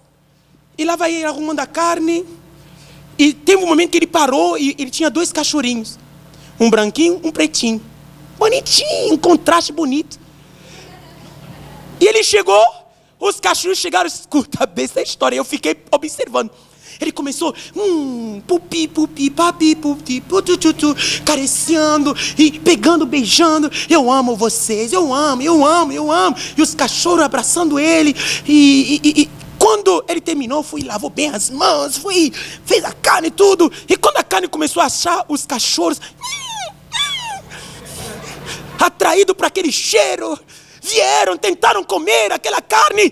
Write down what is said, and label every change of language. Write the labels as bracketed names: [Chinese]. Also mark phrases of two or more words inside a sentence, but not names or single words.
[Portuguese] E lá vai ele arrumando a carne. E teve um momento que ele parou e ele tinha 2 cachorrinhos. Um branquinho, um pretinho. Bonitinho, um contraste bonito. E ele chegou, os cachorros chegaram, escuta bem essa história. Eu fiquei observando. Ele começou, pupi, pupi, papi, pupi, putututu, careciando e pegando, beijando. Eu amo vocês, eu amo, eu amo, eu amo. E os cachorros abraçando ele. E quando ele terminou, lavou bem as mãos, fez a carne e tudo. E quando a carne começou a achar, os cachorros, atraídos para aquele cheiro, vieram, tentaram comer aquela carne.